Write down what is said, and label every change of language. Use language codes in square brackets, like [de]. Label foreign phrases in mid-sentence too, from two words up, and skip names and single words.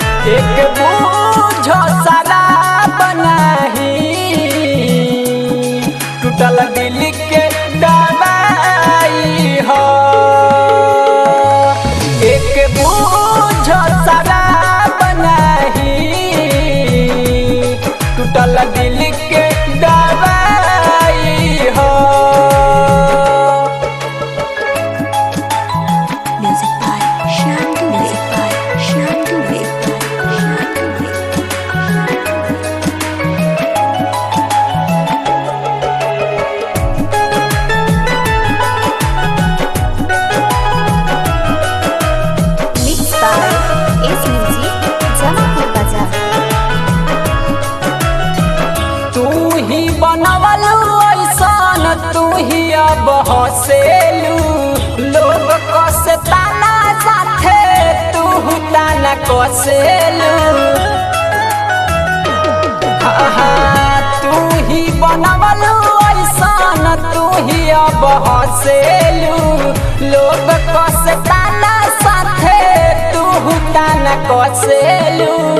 [bho] एक बूझो शराब नहीं, टूटल दिल के दवाई हो। एक बूझो शराब नहीं, टूटल दिल के दवाई हो। [en] Music by Shantu Mixed by S Music Jamapur Bazaar। [bho] तू ही बनवलू ऐसन, तू ही अब हसेलू, लोग कसे ताना साथे तू ताना कसेलू। तू ही बनवलू ऐसन, तू ही अब हसेलू, लोग कसे ताना साथे तू ताना कसेलू।